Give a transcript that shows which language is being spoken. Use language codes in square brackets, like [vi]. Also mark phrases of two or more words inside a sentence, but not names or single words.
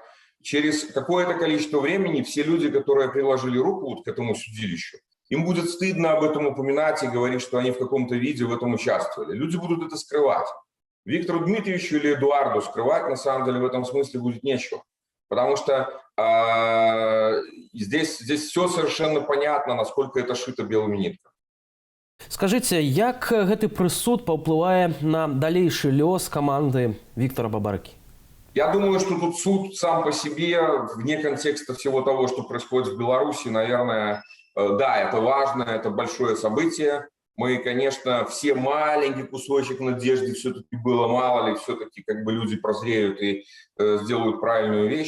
[ru] Через какое-то количество времени все люди, которые приложили руку вот к этому судилищу, им будет стыдно об этом упоминать и говорить, что они в каком-то виде в этом участвовали. Люди будут это скрывать. Виктору Дмитриевичу или Эдуарду скрывать на самом деле в этом смысле будет нечего. Потому что здесь все совершенно понятно, насколько это шито белыми нитками. Скажите, [be] як гэты прысуд паўплывае на далейшы лёс каманды Віктора Бабарыкі? [ru] Я думаю, что тут суд сам по себе, вне контекста всего того, что происходит в Беларуси, наверное, да, это важно, это большое событие. Мы, конечно, все маленький кусочек надежды все-таки было, мало ли, все-таки как бы люди прозреют и сделают правильную вещь.